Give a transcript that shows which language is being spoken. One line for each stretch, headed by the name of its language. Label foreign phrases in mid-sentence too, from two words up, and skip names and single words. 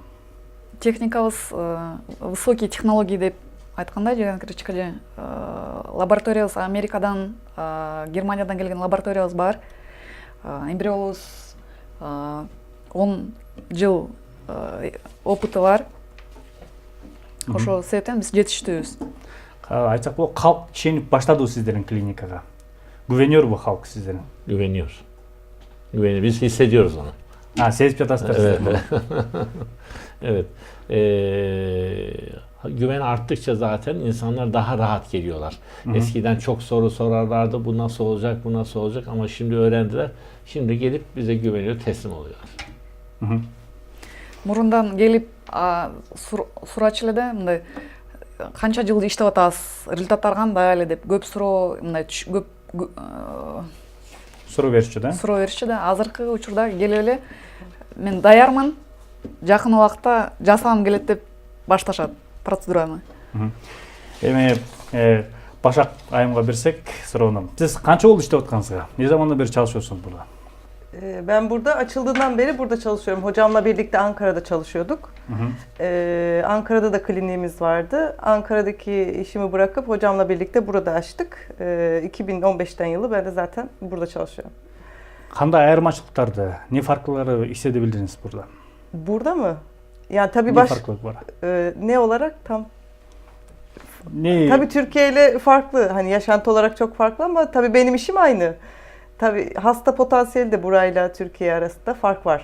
Kyrgyz: Техникабыз
Russian: высокий технологии
Kyrgyz: деп айткандай, Жахингир лабораториябыз Америкадан, Германиядан келген лабораториябыз бар. Эмбриолубуз 10 жыл опыты бар. Ошол себептен биз жетиштүүбүз. Айтсак болот, калк ишенип баштадыбы сиздердин клиникага?
Turkish: Güveniyor bu halk sizlerin? Güveniyor. Biz hissediyoruz onu.
Kyrgyz: Сезип жатасыздар.
Turkish: Evet. Güven arttıkça zaten insanlar daha rahat geliyorlar. Eskiden çok soru sorarlardı. Bu nasıl olacak, bu nasıl olacak ama şimdi öğrendiler. Şimdi gelip bize güveniyor, teslim oluyorlar.
Kyrgyz: Мурундан келип сурачу эле да, мындай канча жыл иштеп атабыз, результаттар кандай эле деп көп суроо, мындай көп суроо беришчү да. Суроо беришчү да. Азыркы учурда келип эле мен даярмын, жакын убакытта жасагым келет деп башташат процедураны. Эми Башак айымга берсек суроону. Сиз канча болду иштеп аткансызга?
Turkish: Ne zamandan beri çalışıyorsunuz burada? Ben burada açıldığından beri burada çalışıyorum. Hocamla birlikte Ankara'da çalışıyorduk. Ankara'da da kliniğimiz vardı. Ankara'daki işimi bırakıp hocamla birlikte burada açtık. 2015'ten yılı ben de zaten burada çalışıyorum.
Kyrgyz: Кандай айырмачылыктарды,
Turkish: не farklılıkları hissedebildiniz burada? Burada mı? Yani tabii Ne farklılık var? ne olarak tam? Ne? Tabii Türkiye ile farklı. Hani yaşantı olarak çok farklı ama tabii benim işim aynı. Tabii hasta potansiyeli de burayla Türkiye arasında fark var.